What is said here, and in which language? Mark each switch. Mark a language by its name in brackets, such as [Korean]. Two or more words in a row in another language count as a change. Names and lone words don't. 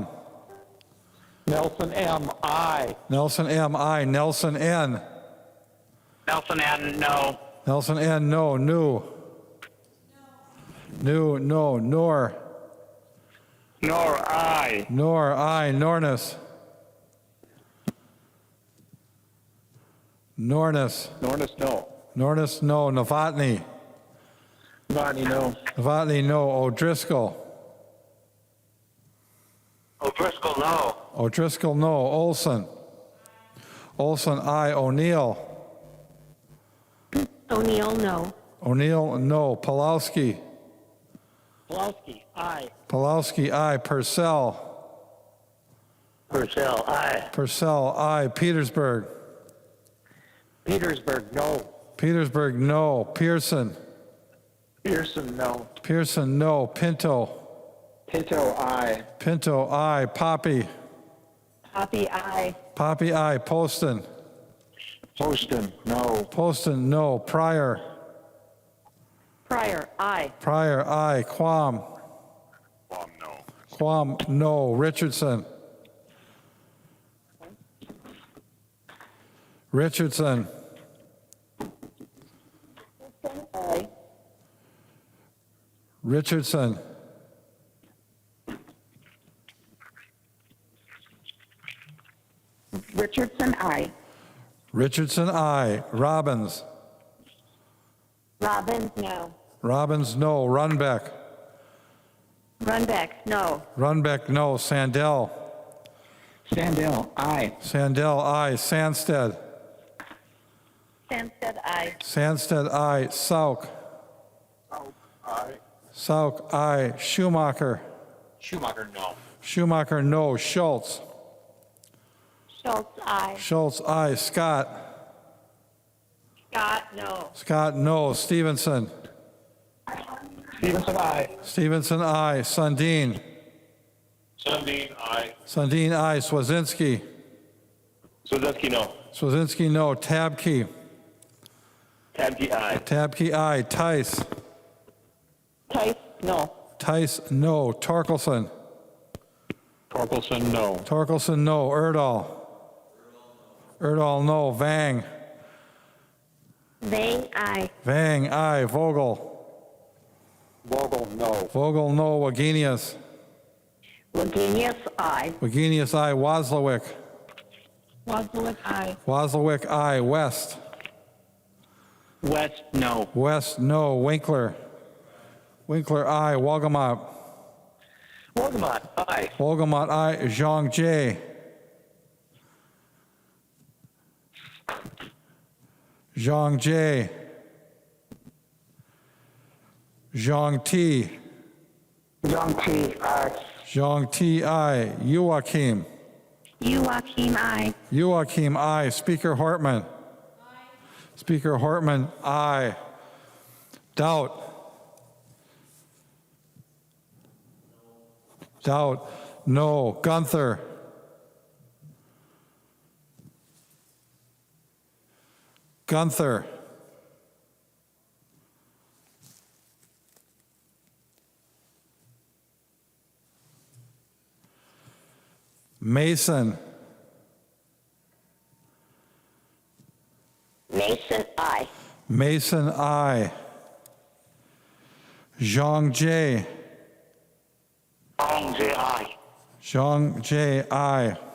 [English] Nelson M. I. Nelson, M, aye. Nelson, N. Nelson N, no. Nelson, N, no. New. New, no. Nor. Nor, aye. Nor, aye. Nornis. Nornis. Nornis, no. Nornis, no. Novotny. Varney, no. Novotny, no. O'Driscoll. O'Driscoll, no. O'Driscoll, no. Olson. Olson, aye. O'Neill. O'Neill, no. O'Neill, no. Pulowski. Pulowski, aye. Pulowski, aye. Purcell. Purcell, aye. Purcell, aye. Petersburg. Petersburg, no. Petersburg, no. Pearson. Pearson, no. Pearson, no. Pinto. Pinto, aye. Pinto, aye. Poppy. Poppy, aye. Poppy, aye. Poston. Poston, no. Poston, no. Pryor. Pryor, aye. Pryor, aye. Quam. Quam, no. Quam, no. Richardson. Richardson. Aye. Richardson. Richardson, aye. Richardson, aye. Robbins. Robbins, no. Robbins, no. Runbeck. Runbeck, no. Runbeck, no. Sandell. Sandell, aye. Sandell, aye. Sandsted. Sandsted, aye. Sandsted, aye. Sauk. Aye. Sauk, aye. Schumacher. Schumacher, no. Schumacher, no. Schultz. Schultz, aye. Schultz, aye. Scott. Scott, no. Scott, no. Stevenson. Stevenson, aye. Stevenson, aye. Sundin. Sundin, aye. Sundin, aye. Swazinski. Swazinski, no. Swazinski, no. Tabke. Tabke, aye. Tabke, aye. Tice. Tice, no. Tice, no. Torkelson. Torkelson, no. Torkelson, no. Erdahl. Erdahl, no. Vang. Vang, aye. Vang, aye. Vogel. Vogel, no. Vogel, no. Wagenius. Wagenius, aye. Wagenius, aye. Wozlowick. Wozlowick, aye. Wozlowick, aye. West. West, no. West, no. Winkler. Winkler, aye. Wolgamott. Wolgamott, aye. Wolgamott, aye. Zhang Jie. Zhang Jie. Zhang Ti. Young T, aye. Zhang Ti, aye. Joachim. Joachim, aye. Joachim, aye. Speaker Hortman. Speaker Hortman, aye. Doubt. Doubt, no. Gunther. Gunther. Mason. Mason, aye. Mason, aye. Zhang Jie. Zhang Jie, aye. Zhang Jie, aye.